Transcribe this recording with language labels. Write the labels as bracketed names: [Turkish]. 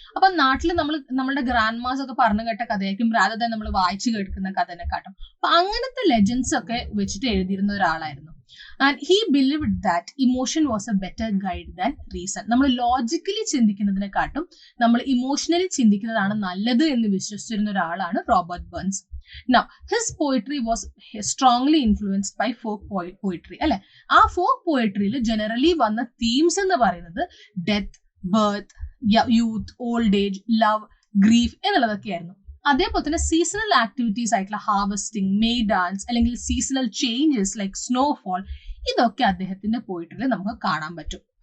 [Malayalam] അപ്പൊ നാട്ടിൽ നമ്മളുടെ ഗ്രാൻഡ് മാസ് ഒക്കെ പറഞ്ഞു കേട്ട കഥയായിരിക്കും rather than നമ്മൾ വായിച്ചു കേൾക്കുന്ന കഥനെക്കാട്ടും. അപ്പൊ അങ്ങനത്തെ ലെജൻഡ്സ് ഒക്കെ വെച്ചിട്ട് എഴുതിയിരുന്ന ഒരാളായിരുന്നു. [English] And he believed that emotion was a better guide than reason. [Malayalam] നമ്മൾ ലോജിക്കലി ചിന്തിക്കുന്നതിനെക്കാട്ടും നമ്മൾ ഇമോഷണലി ചിന്തിക്കുന്നതാണ് നല്ലത് എന്ന് വിശ്വസിച്ചിരുന്ന ഒരാളാണ് Robert burns. [English] Now, his poetry was strongly influenced by folk poetry, അല്ലെ. [Malayalam] ആ folk poetryയിൽ ജനറലി വന്ന തീംസ് എന്ന് പറയുന്നത് death, birth, youth, old age, love, grief എന്നുള്ളതൊക്കെയായിരുന്നു. അതേപോലെ തന്നെ സീസണൽ ആക്ടിവിറ്റീസ് ആയിട്ടുള്ള ഹാർവസ്റ്റിംഗ്, മെയ് ഡാൻസ്, അല്ലെങ്കിൽ സീസണൽ ചേഞ്ചസ് ലൈക്ക് സ്നോഫോൾ, ഇതൊക്കെ അദ്ദേഹത്തിന്റെ പോയിട്രിയിൽ നമുക്ക് കാണാൻ പറ്റും.